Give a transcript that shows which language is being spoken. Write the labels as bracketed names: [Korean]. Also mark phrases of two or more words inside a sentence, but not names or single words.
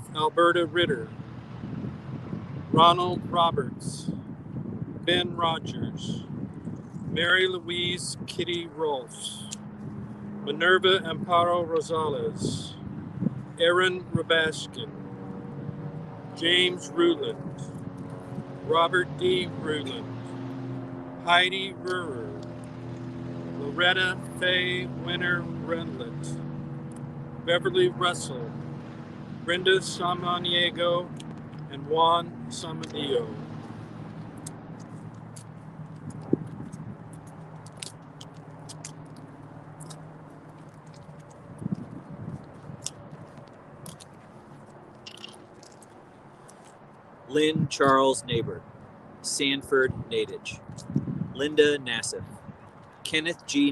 [English] Alberta Ritter, Ronald Roberts, Ben Rogers, Mary Louise Kitty Rolfs, Minerva Amparo Rosales, Aaron Rabashkin, James Ruland, Robert D. Ruland, Heidi Rurer, Loretta Faye Winter Renlet, Beverly Russell, Brenda Samaniego, and Juan Samadillo. Lynn Charles Neighbor, Sanford Nadich, Linda Nassif, Kenneth G.